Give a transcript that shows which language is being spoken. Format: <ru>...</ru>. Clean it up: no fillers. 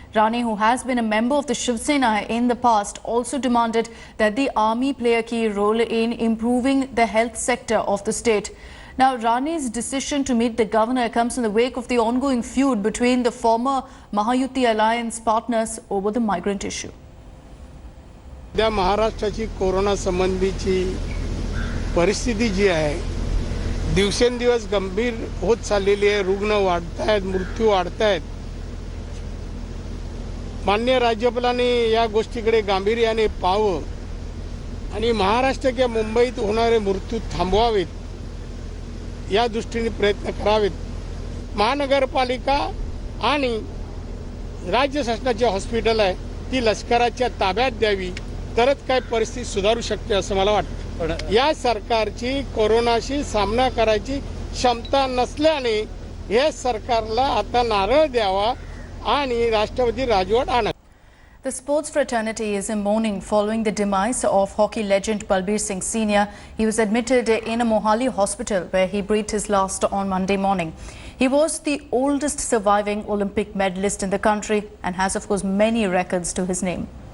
<en>Rane, who has been a member of the Shiv Sena in the past, also demanded that the army play a key role in improving the health sector of the state. Now, Rane's decision to meet the governor comes in the wake of the ongoing feud between the former Mahayuti alliance partners over the migrant issue.</en> <mr>त्या महाराष्ट्राची corona संबंधीची परिस्थिती जी आहे दिवसेंदिवस गंभीर होत चाललेली आहे. रुग्ण वाढतायत, मृत्यू वाढतायत. माननीय राज्यपालांनी या गोष्टीकडे गांभीर्याने पाहावं आणि महाराष्ट्र किंवा मुंबईत होणारे मृत्यू थांबवावेत या दृष्टीने प्रयत्न करावेत. महानगरपालिका आणि राज्य शासनाची हॉस्पिटल आहे ती लष्कराच्या ताब्यात द्यावी, तरच काय परिस्थिती सुधारू शकते असं मला वाटतं. या सरकारची कोरोनाशी सामना करायची क्षमता नसल्याने हे सरकारला आता नारळ द्यावा आणि राष्ट्रपती राजवट आणावी.</mr> <en>The sports fraternity is in mourning following the demise of hockey legend Balbir Singh Sr. He was admitted in a Mohali hospital where he breathed his last on Monday morning. He was the oldest surviving Olympic medalist in the country and has, of course, many records to his name.</en>